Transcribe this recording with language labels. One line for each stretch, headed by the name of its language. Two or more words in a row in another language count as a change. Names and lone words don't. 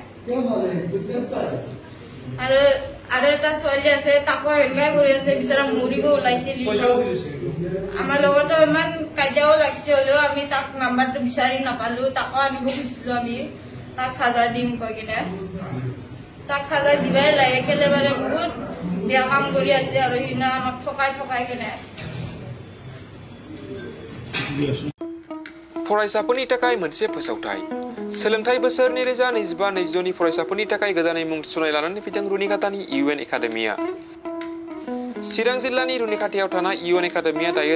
Assamese: আর এটা ছোৱালী আছে তাকো হেংগাই কৰি আছে বিচাৰা মৰিব ওলাইছিল আমাৰ লগতো ইমান কাজিয়াও লাগিছে হলেও আমি তাক নাম্বাৰটো বিচাৰি নাপালো তাকো আনিব খুজিছিলো আমি তাক সাজা দিম কৈ কিনে তাক সাজা দিবাই লাগে কেলে মানে বহুত বেয়া কাম কৰি আছে আৰু সিনা আমাক ঠকাই কিনে
Bodo: फरायसाफोरनि थाखाय मोनसे फोसावथाय सोलोंथाइ बोसोर 2025-22 नि फरायसाफोरनि थाखाय गोदानै मुं थिसननाय लानानै फैदों रुनिकाटानि इउएन एकाडेमिया चिरां जिल्लानि रुनिकाटायाव थानाय इउएन एकाडेमिया दायो